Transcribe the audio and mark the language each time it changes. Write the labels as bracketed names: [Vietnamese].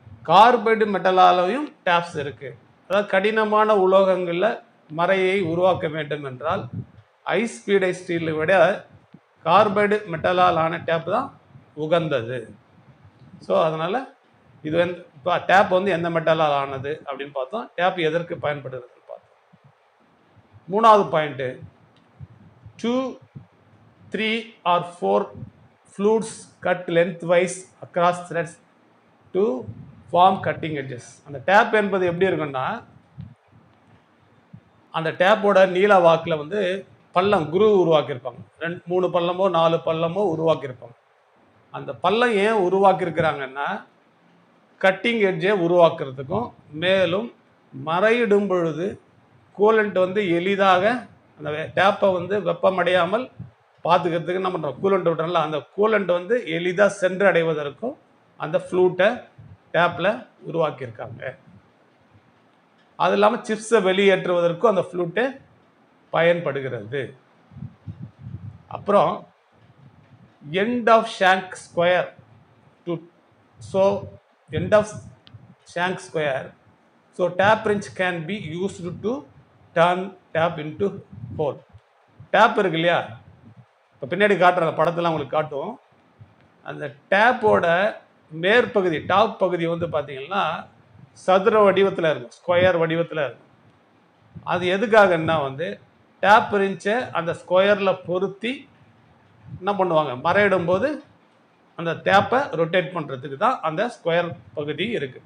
[Tamil] Carbide மெட்டலாலையும் tabs இருக்கு. அதாவது கடினமான உலோகங்களில் மறையை உருவாக்க வேண்டும் என்றால் ஹை ஸ்பீடை ஸ்டீலை விட கார்பைடு மெட்டலால் ஆன டேப் தான் உகந்தது. ஸோ அதனால் இது வந்து இப்போ டேப் வந்து எந்த மெட்டலால் ஆனது அப்படின்னு பார்த்தோம். டேப் எதற்கு பயன்படுகிறதுன்னு பார்த்தோம். மூணாவது point, [English] 2, 3 or 4 flutes cut lengthwise across threads to form cutting edges. [Tamil] அந்த டேப் என்பது எப்படி இருக்குன்னா, அந்த டேப்போட நீள வாக்கில் வந்து பள்ளம் குரு உருவாக்கியிருப்பாங்க. 3 பள்ளமோ 4 பள்ளமோ உருவாக்கியிருப்பாங்க. அந்த பள்ளம் ஏன் உருவாக்கியிருக்கிறாங்கன்னா, கட்டிங் எட்ஜை உருவாக்குறதுக்கும், மேலும் மறையிடும் பொழுது கூலண்ட் வந்து எளிதாக அந்த டேப்பை வந்து வெப்பமடையாமல் பார்த்துக்கிறதுக்கு என்ன பண்ணுறோம், கூலண்ட் விட்றோம்ல, அந்த கூலண்ட் வந்து எளிதாக சென்று அடைவதற்கும் அந்த ஃப்ளூட்டை டேப்பில் உருவாக்கியிருக்காங்க. அது இல்லாமல் சிப்ஸை வெளியேற்றுவதற்கும் அந்த ஃப்ளூட்டு பயன்படுகிறது. அப்புறம் [English] End of shank square to so end of shank square, so tap wrench can be used to turn tap into hole. [Tamil] Tape இருக்கு இல்லையா, இப்போ பின்னாடி காட்டுற படத்தில் உங்களுக்கு காட்டும். அந்த டேப்போட மேற்பகுதி டாப் பகுதி வந்து பார்த்தீங்கன்னா சதுர வடிவத்தில் இருக்கும், ஸ்கொயர் வடிவத்தில் இருக்கும். அது எதுக்காகன்னா வந்து டேப் ரிஞ்சை அந்த ஸ்கொயரில் பொருத்தி என்ன பண்ணுவாங்க, மறையிடும் போது அந்த டேப்பை ரொட்டேட் பண்ணுறதுக்கு தான் அந்த ஸ்கொயர் பகுதி இருக்குது.